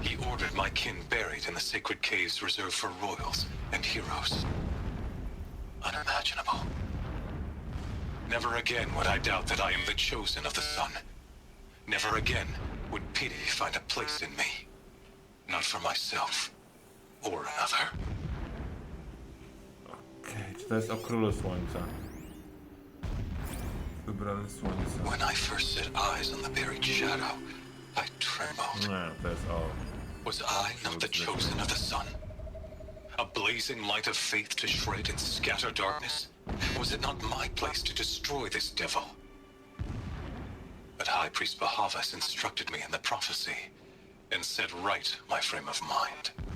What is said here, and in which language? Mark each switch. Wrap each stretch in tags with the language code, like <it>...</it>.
<en>He ordered my kin buried in the sacred caves reserved for royals and heroes. Unimaginable. Never again would I doubt that I am the chosen of the sun. Never again would pity find a place in me. Not for myself or another.</en> <pl>Okej, czy to jest o Królu Słońca? Wybrany Słońca.</pl> <en>When I first set eyes on the buried shadow, I trembled.</en> <pl>Nie, to jest o...</pl> <en>Was I not the chosen of the sun? A blazing light of faith to shred and scatter darkness? Was it not my place to destroy this devil? But High Priest Bahavas instructed me in the prophecy and set right my frame of mind.</en>